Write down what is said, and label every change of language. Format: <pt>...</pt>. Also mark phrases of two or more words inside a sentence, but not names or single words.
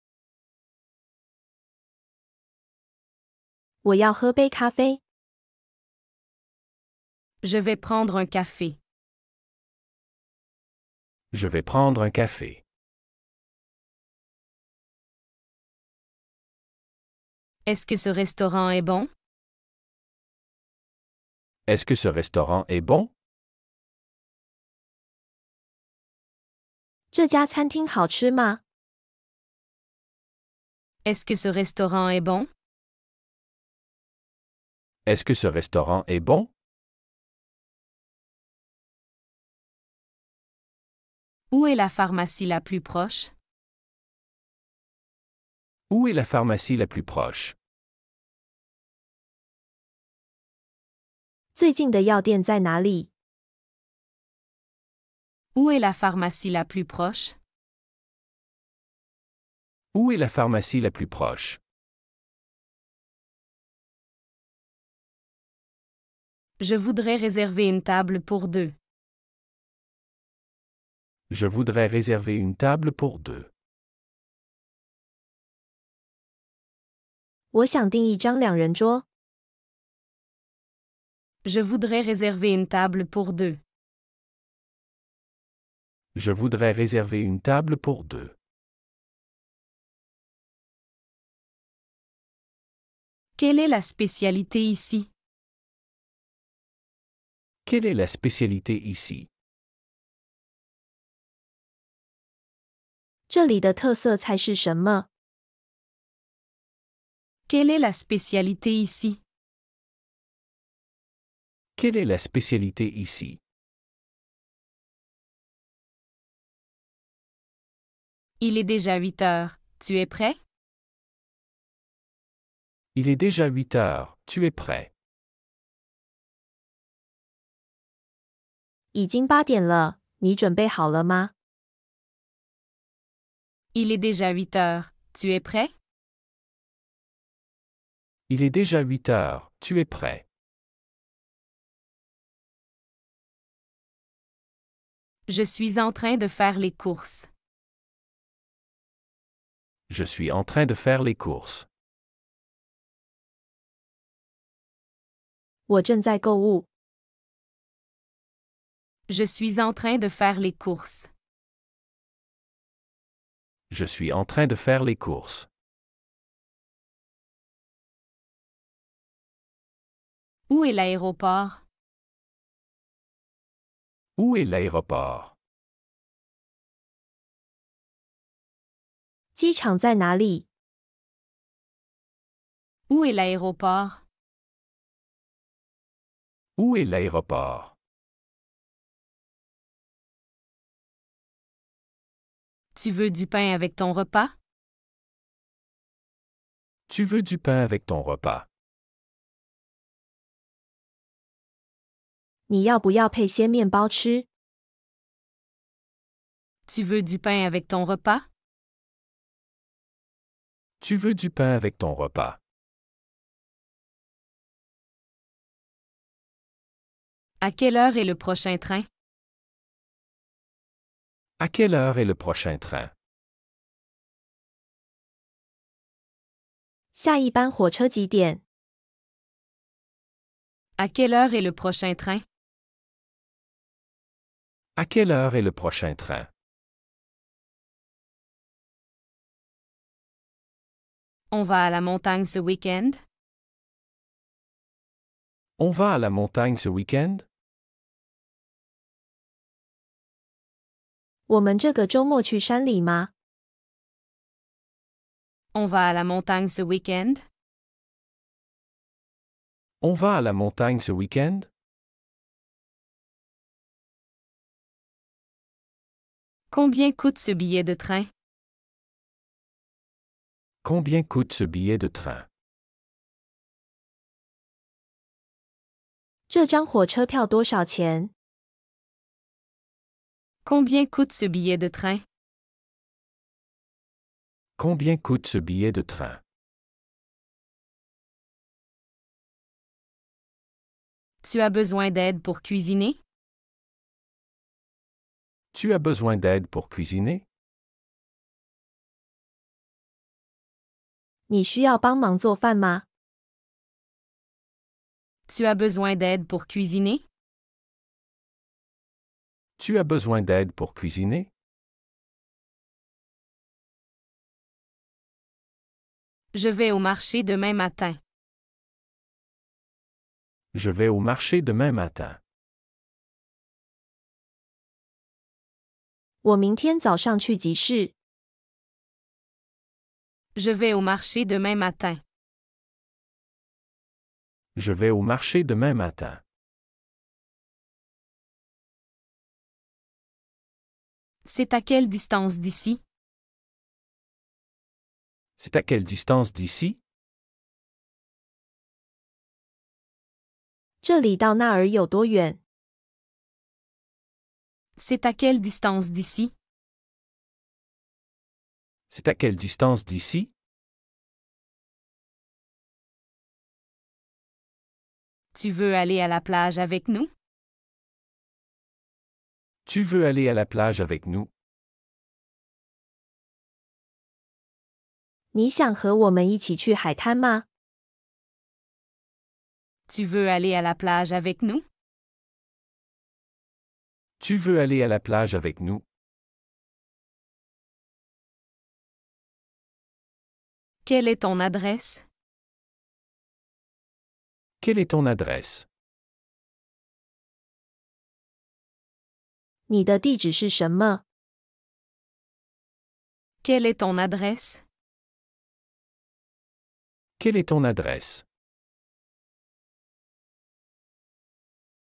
<zh>我要喝杯咖啡。</zh> <fr>Je vais prendre un café. Je vais prendre un café. Est-ce que ce restaurant est bon? Est-ce que ce restaurant est bon?</fr> <zh>这家餐厅好吃吗？</zh> <fr>Est-ce que ce restaurant est bon? Est-ce que ce restaurant est bon? Où est la pharmacie la plus proche? Où est la pharmacie la plus proche?</fr> <zh>最近的药店在哪里？</zh> <fr>Où est la pharmacie la plus proche? Où est la pharmacie la plus proche? Je voudrais réserver une table pour deux. Je voudrais réserver une table pour deux.</fr> <zh>我想订一张两人桌。</zh> <fr>Je voudrais réserver une table pour deux. Je voudrais réserver une table pour deux. Quelle est la spécialité ici? Quelle est la spécialité ici?</fr> <zh>这里的特色菜是什么？</zh> <fr>Quelle est la spécialité ici? Quelle est la spécialité ici? Il est déjà 8 heures. Tu es prêt? Il est déjà 8 heures. Tu es prêt?</fr> <zh>已经8点了，你准备好了吗？</zh> <fr>Il est déjà 8 heures. Tu es prêt? Il est déjà 8 heures. Tu es prêt? Je suis en train de faire les courses. Je suis en train de faire les courses.</fr> <zh>我正在购物。</zh> <fr>Je suis en train de faire les courses. Je suis en train de faire les courses. Où est l'aéroport? Où est l'aéroport?</fr> <zh>机场在哪里？</zh> <fr>Où est l'aéroport? Où est l'aéroport? Tu veux du pain avec ton repas? Tu veux du pain avec ton repas?</fr> <zh>你要不要配些面包吃？</zh> <fr>Tu veux du pain avec ton repas? Tu veux du pain avec ton repas? À quelle heure est le prochain train? À quelle heure est le prochain train?</fr> <zh>下一班火车几点？</zh> <fr>À quelle heure est le prochain train? À quelle heure est le prochain train? On va à la montagne ce week-end? On va à la montagne ce week-end?</fr> <zh>我们这个周末去山里吗？</zh> <fr>On va à la montagne ce week-end? On va à la montagne ce week-end? Combien coûte ce billet de train? Combien coûte ce billet de train?</fr> <zh>这张火车票多少钱？</zh> <fr>Combien coûte ce billet de train? Combien coûte ce billet de train? Tu as besoin d'aide pour cuisiner? Tu as besoin d'aide pour cuisiner?</fr> <zh>你需要帮忙做饭吗？</zh> <fr>Tu as besoin d'aide pour cuisiner? Tu as besoin d'aide pour cuisiner? Je vais au marché demain matin. Je vais au marché demain matin.</fr> <zh>我明天早上去集市。</zh> <fr>Je vais au marché demain matin. Je vais au marché demain matin. C'est à quelle distance d'ici? C'est à quelle distance d'ici?</fr> <zh>这里到那儿有多远？</zh> <fr>C'est à quelle distance d'ici? C'est à quelle distance d'ici? Tu veux aller à la plage avec nous? Tu veux aller à la plage avec nous?</fr> <zh>你想和我们一起去海滩吗？</zh> <fr>Tu veux aller à la plage avec nous? Tu veux aller à la plage avec nous? Quelle est ton adresse? Quelle est ton adresse?</fr> <zh>你的地址是什么？</zh> <fr>Quelle est ton adresse? Quelle est ton adresse?</fr>